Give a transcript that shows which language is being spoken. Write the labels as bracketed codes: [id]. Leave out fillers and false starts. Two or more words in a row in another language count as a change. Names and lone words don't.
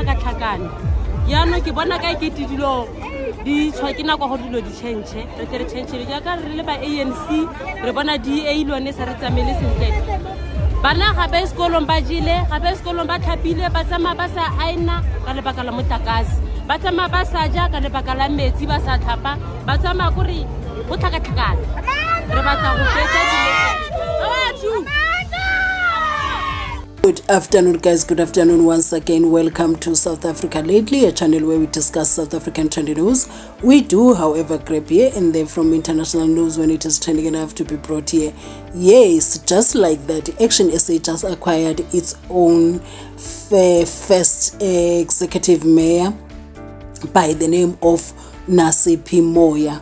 [tn] tlhakatlhakane yaano ke bona ka ke dilo di tshwa ke nako go dilo di change re tere change le ja ka re le ba ANC re bona DA lone sa re tsamele sentle bana ga ba sekolong ba jile ga ba sekolong ba tlhapile ba tsama ba sa aina ka lebaka la motakasi ba tsama ba sa ja ka lebaka la metsi ba sa tlhapa ba tsama go re go tlhakatlhakane re batla go fetsa dilo [en] Good afternoon, guys. Good afternoon once again. Welcome to South Africa Lately, a channel where we discuss South African trending news. We do, however, grab here and there from international news when it is trending enough to be brought here. Yes, just like that, Action SA just acquired its own first executive mayor by the name of Nasiphi Moya.